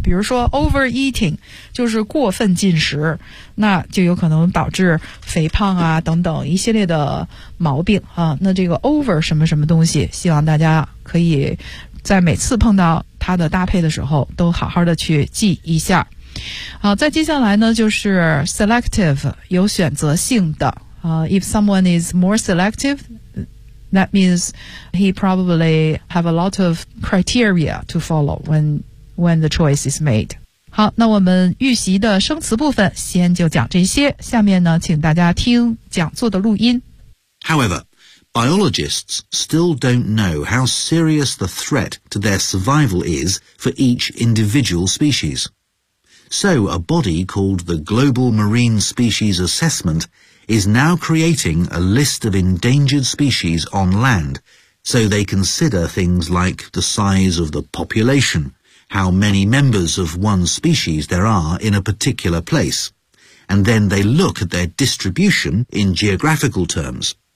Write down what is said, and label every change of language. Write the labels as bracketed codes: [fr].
[zh] 比如说 overeating 就是过分进食，那就有可能导致肥胖啊等等一系列的毛病啊。那这个 over 什么什么东西，希望大家可以在每次碰到它的搭配的时候都好好的去记一下。好，再接下来呢就是 selective， 有选择性的。 [en] If someone is more selective, that means he probably have a lot of criteria to follow when the choice is made. [zh] 好，那我们预习的生词部分先就讲这些，下面呢请大家听讲座的录音。 [en] However, biologists still don't know how serious the threat to their survival is for each individual species. So a body called the Global Marine Species Assessment is now creating a list of endangered species on land so they consider things like the size of the population, how many members of one species there are in a particular place, and then they look at their distribution in geographical terms.